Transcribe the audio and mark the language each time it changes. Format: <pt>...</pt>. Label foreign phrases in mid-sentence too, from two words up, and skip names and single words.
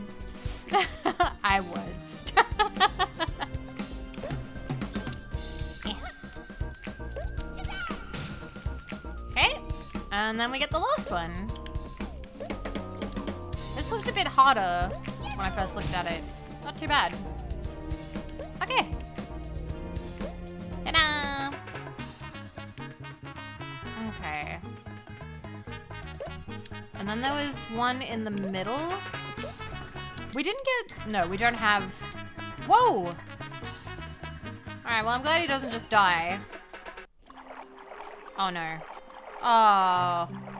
<en>I was. Okay. And then we get the last one. This looked a bit harder when I first looked at it. Not too bad. Okay. Ta-da! Okay. And then there was one in the middle. We didn't get... No, we don't have... Whoa! Alright, well, I'm glad he doesn't just die. Oh, no. Oh.</en>